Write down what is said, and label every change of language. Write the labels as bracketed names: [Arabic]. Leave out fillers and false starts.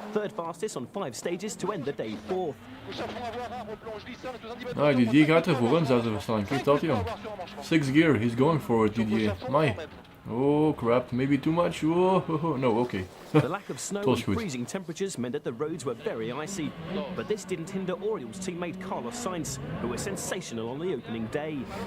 [English] Third fastest on 5 stages to end the day fourth. [Dutch] Nou, Didier gaat er voor in zesde verstaan. Kijk dat, joh. [English] 6th gear, he's going for it, Didier. Mai. Oh crap, maybe too much. Oh, no, okay. The lack of snow and freezing temperatures meant that the roads were very icy. But this didn't hinder Oriol's teammate Carlos Sainz, who was sensational on the opening day.